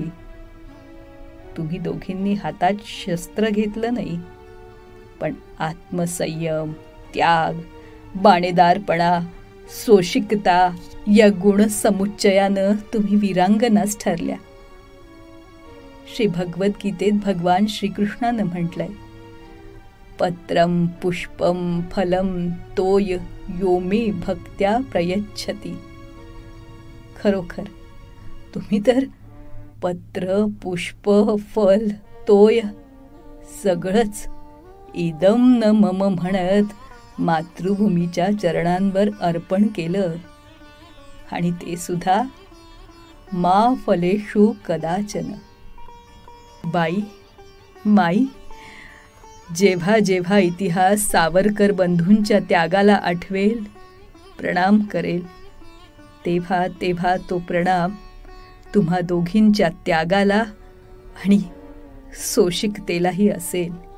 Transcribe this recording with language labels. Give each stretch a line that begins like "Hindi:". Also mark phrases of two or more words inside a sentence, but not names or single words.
Marathi: तुम्ही दोघींनी हातात शस्त्र घेतलं नाही, पण आत्मसंयम, त्याग, बाणेदारपणा, सोशिकता या गुणसमुच्चयानं तुम्ही वीरांगनाच ठरल्या. श्री भगवद्गीतेत भगवान श्रीकृष्णानं म्हटलंय,
Sanskrit: पत्रम पुष्पम फलम तोय यो मे भक्त्या प्रयच्छती.
Marathi: खरोखर तुम्ही तर पत्र, पुष्प, फल, तोय सगळंच
Sanskrit: इदम न मम
Marathi: म्हणत मातृभूमीच्या चरणांवर अर्पण केलं, आणि ते सुद्धा
Sanskrit: मा फलेषु कदाचन.
Marathi: बाई, माई, जेव्हा जेव्हा इतिहास सावरकर बंधूंच्या त्यागाला आठवेल, प्रणाम करेल, तेव्हा तेव्हा तो प्रणाम तुम्हा दोघींच्या त्यागाला आणि सोशिकतेलाही असेल.